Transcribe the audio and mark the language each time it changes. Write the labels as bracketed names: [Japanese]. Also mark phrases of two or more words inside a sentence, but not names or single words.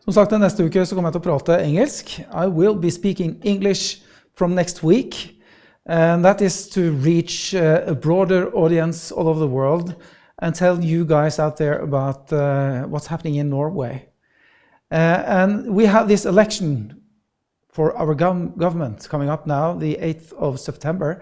[Norwegian] Som sagt, neste uke så kommer jeg til å prate engelsk. [English] I will be speaking English from next week. And that is to reach a broader audience all over the world and tell you guys out there about what's happening in Norway. And we have this election for our government coming up now, the 8th of September.